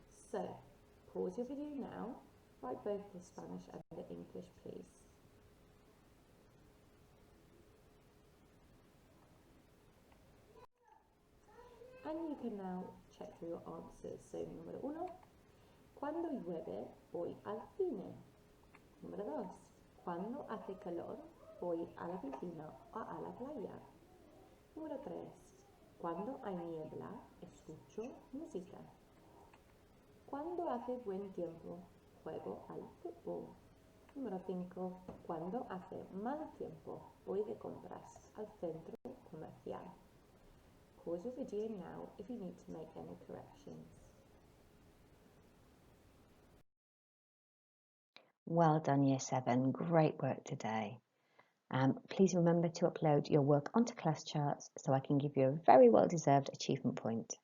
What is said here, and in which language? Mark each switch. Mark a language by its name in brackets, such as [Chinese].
[English] So pause your video now, write both the Spanish and the English please. And you can now check through your answers. [Spanish] So número 1, cuando llueve voy al cine. Número 2, cuando hace calor voy a la piscina o a la playa. Número 3, cuando hay niebla escucho música. Cuando hace buen tiempo juego al fútbol. Número 5, cuando hace mal tiempo voy de compras al centro comercial. [English] Pause your video now if you need to make any corrections. Well done, Year 7. Great work today. Please remember to upload your work onto class charts so I can give you a very well-deserved achievement point.